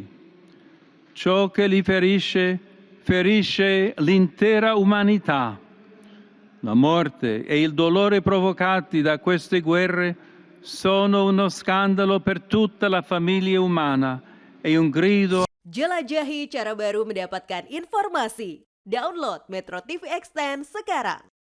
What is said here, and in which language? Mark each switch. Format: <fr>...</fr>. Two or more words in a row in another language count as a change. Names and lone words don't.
<it>Ciò che li ferisce, ferisce l'intera umanità. La morte e il dolore provocati da queste guerre sono uno scandalo per tutta la famiglia umana e un grido.</it> <id>Jelajahi cara baru mendapatkan informasi. Download Metro TV Extend sekarang.</id>